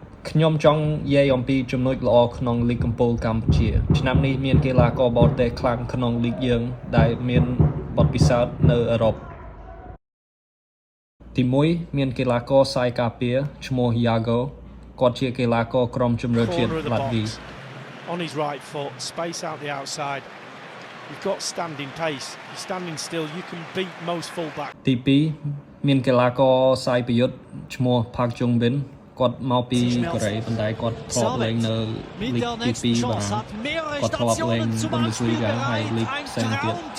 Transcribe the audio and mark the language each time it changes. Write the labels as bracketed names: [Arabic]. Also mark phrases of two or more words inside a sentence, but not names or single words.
[Khmer] ខ្ញុំចង់និយាយអំពីចំណុចល្អក្នុងលីកកំពូលកម្ពុជាឆ្នាំនេះមានកីឡាករបរទេសខ្លាំងក្នុងលីកយើងដែលមានបទពិសោធន៍នៅអឺរ៉ុបទី1មានកីឡាករខ្សែការពារឈ្មោះ Yago គាត់ជាកីឡាករក្រុមជម្រើសជាតិឡាតវី [English] On his right foot, space out the outside. You've got standing pace. You're standing still, you can beat most fullbacks. [Khmer] ទី2មានកីឡាករខ្សែប្រយុទ្ធឈ្មោះ Park Jong-bin គាត់មកពីកូរ៉េប៉ុន្តែគាត់ធ្លាប់លេងនៅលីកទី2បារាំងគាត់ធ្លាប់លេង Bundesliga ហើយលីកផ្សេងទៀត